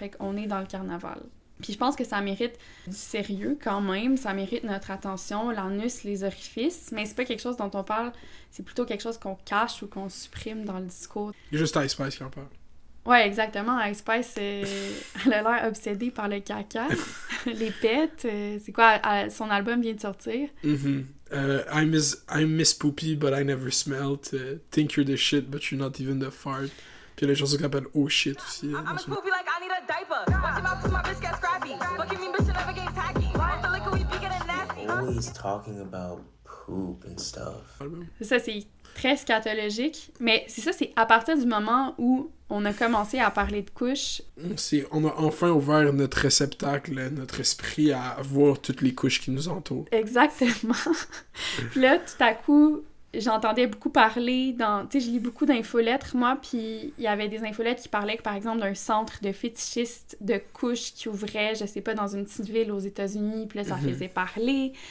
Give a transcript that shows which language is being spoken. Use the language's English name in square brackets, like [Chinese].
[French] Fait qu'on est dans le carnaval. Puis je pense que ça mérite du sérieux quand même, ça mérite notre attention, l'anus, les orifices, mais c'est pas quelque chose dont on parle, c'est plutôt quelque chose qu'on cache ou qu'on supprime dans le discours. Il y a juste Ice Spice qui en parle. Ouais, exactement. Ice Spice, elle a l'air obsédée par le caca. Les pets, c'est quoi? Son album vient de sortir. [English] I miss poopy, but I never smelled. Think you're the shit, but you're not even the fart. Puis il y a les chansons qui s'appellent Oh shit aussi. I'm a poopy like I need a diaper. Watch him out cause my bitch get scrappy. But give me bitch never get tacky. Off the liquor we be getting nasty. Always talking about poop and stuff. [French] Ça, c'est très scatologique. Mais c'est ça, c'est à partir du moment où on a commencé à parler de couches. On a enfin ouvert notre réceptacle, notre esprit à voir toutes les couches qui nous entourent. Exactement. Puis là, tout à coup, j'entendais beaucoup parler tu sais, je lis beaucoup d'infolettres, moi, puis il y avait des infolettres qui parlaient, par exemple, d'un centre de fétichistes de couches qui ouvrait, je sais pas, dans une petite ville aux États-Unis, puis là, ça faisait parler.